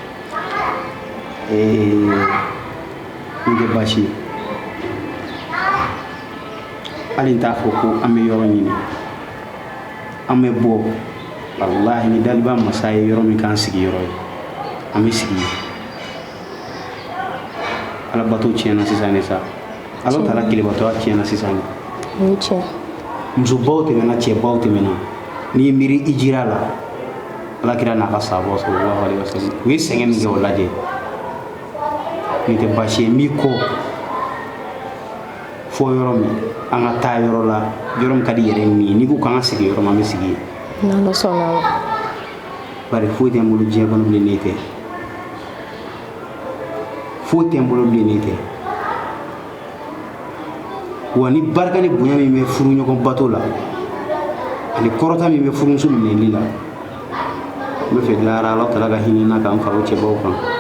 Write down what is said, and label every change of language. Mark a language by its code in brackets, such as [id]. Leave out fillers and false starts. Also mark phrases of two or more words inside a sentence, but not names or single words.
[bm] n tɛ baasi hali n t'a fɔ ko an bɛ yɔrɔ ɲini an bɛ bɔ wallahi ni daliba masa ye yɔrɔ min k'an sigiyɔrɔ ye an bɛ sigi ala bato tiɲɛna sisan ne sa ala taala kelebatoya tiɲɛna sisan o tiɲɛ musobaw tɛmɛna cɛbaw tɛmɛna n'i ye miiri i jira la ala kira n'a ka sahabaw [ar] صلى الله عليه وسلم [bm] u ye sɛgɛn min kɛ o lajɛ nin tɛ baasi ye n b'i kɔ fɔ yɔrɔ min an ka taa yɔrɔ la yɔrɔ min ka di yɛrɛ ye min ye n'i ko k'an ka sigi yɔrɔ min an bɛ sigi yen n'ala sɔnna ma bari foyi tɛ n bolo diɲɛ kɔnɔ bilen n'e tɛ foyi tɛ n bolo bilen n'e tɛ wa ni barika ni bonya min bɛ furu ɲɔgɔn bato la ani kɔrɔta min bɛ furumuso minɛli la n bɛ fɛ dilayara ala tala ka hinɛ na k'an fara o cɛbaw kan